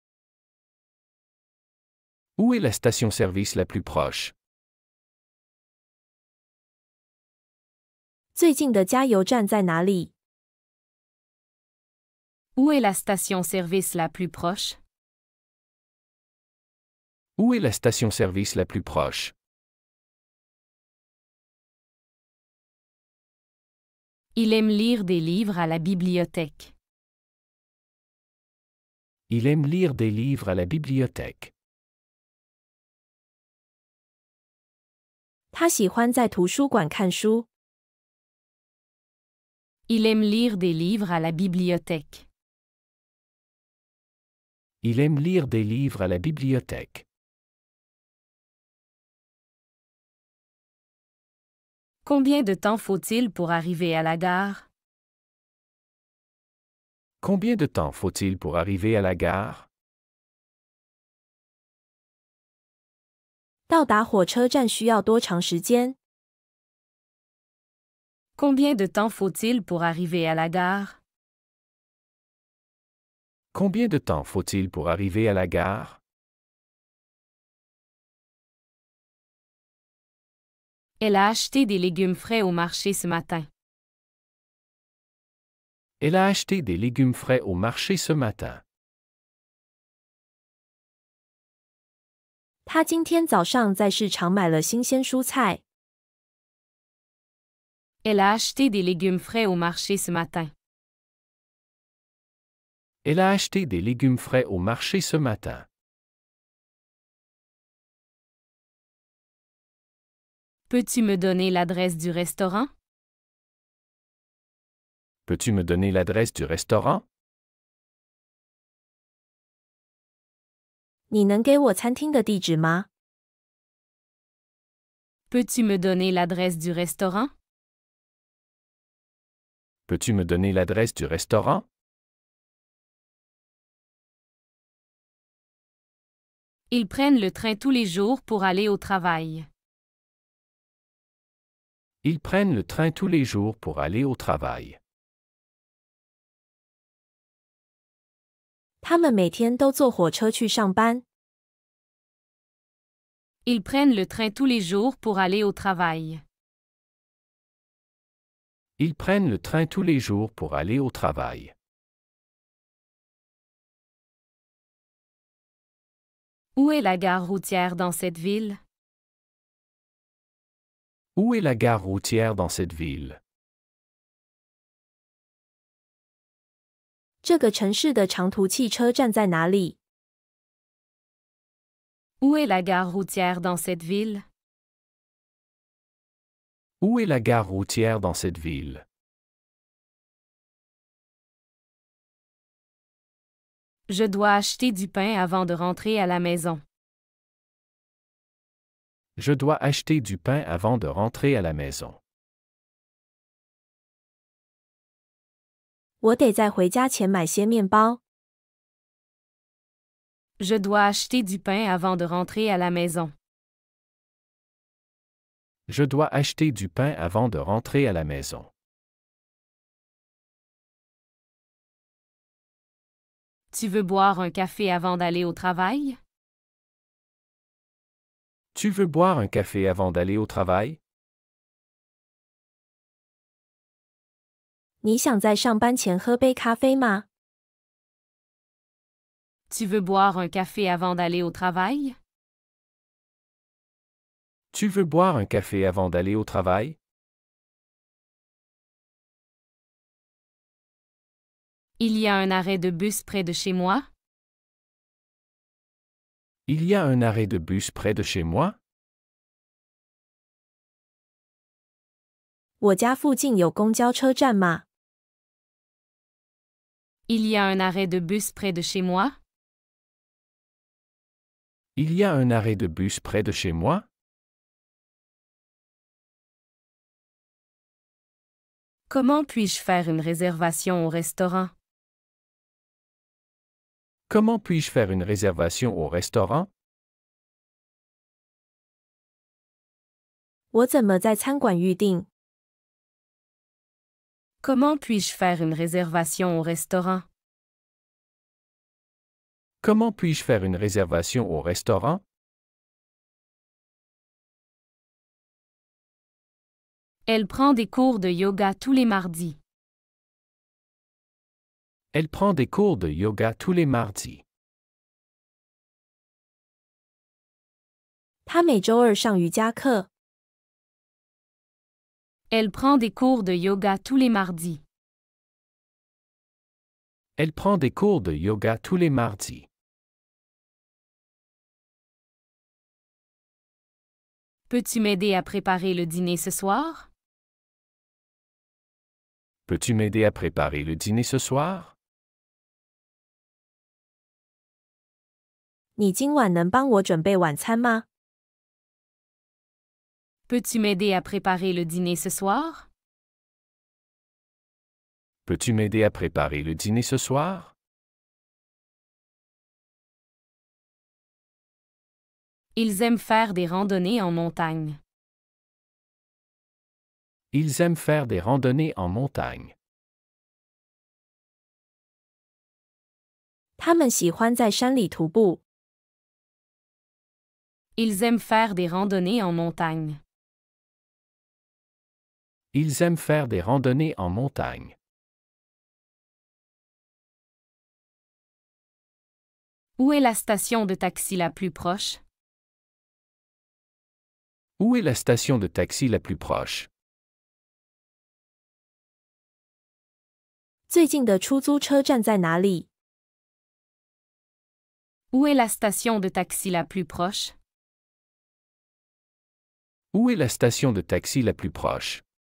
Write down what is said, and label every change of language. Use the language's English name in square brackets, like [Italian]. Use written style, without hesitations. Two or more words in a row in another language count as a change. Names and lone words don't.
[French] Où est la station-service la plus proche? [Chinese] 最近的加油站在哪里？ [French] Où est la station-service la plus proche? Où est la station-service la plus proche? Il aime lire des livres à la bibliothèque. Il aime lire des livres à la bibliothèque. [Chinese] 他喜欢在图书馆看书。 [French] Il aime lire des livres à la bibliothèque. Il aime lire des livres à la bibliothèque. Combien de temps faut-il pour arriver à la gare? Combien de temps faut-il pour arriver à la gare? [Chinese] 到达火车站需要多长时间？ [French] Combien de temps faut-il pour arriver à la gare? Combien de temps faut-il pour arriver à la gare? Elle a acheté des légumes frais au marché ce matin. Elle a acheté des légumes frais au marché ce matin. [Chinese] 他今天早上在市场买了新鲜蔬菜。 [French] Elle a acheté des légumes frais au marché ce matin. Elle a acheté des légumes frais au marché ce matin. Peux-tu me donner l'adresse du restaurant? Peux-tu me donner l'adresse du restaurant? [Chinese] 你能给我餐厅的地址吗？ [French] Peux-tu me donner l'adresse du restaurant? Peux-tu me donner l'adresse du restaurant? Ils prennent le train tous les jours pour aller au travail. Ils prennent le train tous les jours pour aller au travail. [Chinese] 他们每天都坐火车去上班。 [French] Ils prennent le train tous les jours pour aller au travail. Ils prennent le train tous les jours pour aller au travail. Où est la gare routière dans cette ville? Où est la gare routière dans cette ville? [Chinese] 这个城市的长途汽车站在哪里？ [French] Où est la gare routière dans cette ville? Où est la gare routière dans cette ville? Je dois acheter du pain avant de rentrer à la maison. Je dois acheter du pain avant de rentrer à la maison. [Chinese] 我得在回家前买些面包。 [French] Je dois acheter du pain avant de rentrer à la maison. Je dois acheter du pain avant de rentrer à la maison. Tu veux boire un café avant d'aller au travail? Tu veux boire un café avant d'aller au travail? Tu veux boire un café avant d'aller au travail? [Chinese] 你想在上班前喝杯咖啡吗？ [French] Tu veux boire un café avant d'aller au travail? Tu veux boire un café avant d'aller au travail? Il y a un arrêt de bus près de chez moi? Il y a un arrêt de bus près de chez moi? [Chinese] 我家附近有公交车站吗？ [French] Il y a un arrêt de bus près de chez moi? Il y a un arrêt de bus près de chez moi? Comment puis-je faire une réservation au restaurant? Comment puis-je faire une réservation au restaurant? [Chinese] 我怎么在餐馆预定？ [French] Comment puis-je faire une réservation au restaurant? Comment puis-je faire une réservation au restaurant? Elle prend des cours de yoga tous les mardis. Elle prend des cours de yoga tous les mardis. [Chinese] 他每周二上瑜伽课。 [French] Elle prend des cours de yoga tous les mardis. Elle prend des cours de yoga tous les mardis. Peux-tu m'aider à préparer le dîner ce soir? Peux-tu m'aider à préparer le dîner ce soir? [Chinese] 你今晚能帮我准备晚餐吗？ [French] Peux-tu m'aider à préparer le dîner ce soir? Peux-tu m'aider à préparer le dîner ce soir? Ils aiment faire des randonnées en montagne. Ils aiment faire des randonnées en montagne. [Chinese] 他们喜欢在山里徒步。 [French] Ils aiment faire des randonnées en montagne. Ils aiment faire des randonnées en montagne. Où est la station de taxi la plus proche? Où est la station de taxi la plus proche? [Chinese] 最近的出租车站在哪里？ [French] Où est la station de taxi la plus proche? Où est la station de taxi la plus proche?